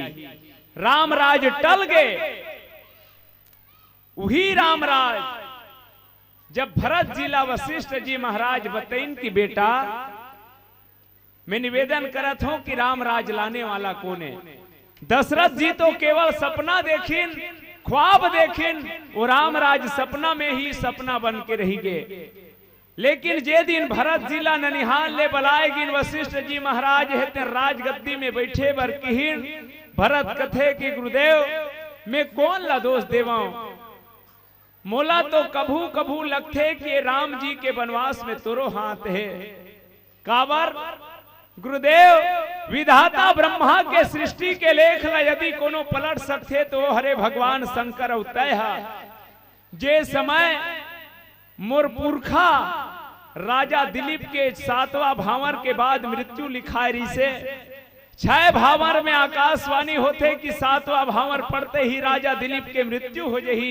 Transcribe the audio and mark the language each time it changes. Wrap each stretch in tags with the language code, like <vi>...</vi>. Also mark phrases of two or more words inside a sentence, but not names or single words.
<hne>राम राज टल गए। वही राम राज जब भरत जिला वशिष्ठ जी महाराज बतैन की बेटा, मैं निवेदन करत हूं कि राम राज लाने वाला कौन है? दशरथ जी तो केवल सपना देखिन, ख्वाब देखिन, वो राम राज सपना में ही सपना बन के रही गए। लेकिन जे दिन भरत जिला ननिहाल ले बलाएगिन वशिष्ठ जी महाराज हेते राजगद्दी में बैठे बर किहिन, भरत कथे कि गुरुदेव मैं कौन ला दोष देवाऊं? मोला तो कभू कभू लगथे कि राम जी के वनवास में तोरो हाथ है। काबर गुरुदेव विधाता ब्रह्मा के सृष्टि के लेख ला यदि कोनो पलट सकते तो हरे भगवान शंकर अवतय है। जे समय मोर पुरखा राजा दिलीप के 7वां भावर के बाद मृत्यु लिखाई रही से 6 भावर में आकाशवाणी होते कि 7वां भावर पढ़ते ही राजा दिलीप के मृत्यु हो जही।</hne>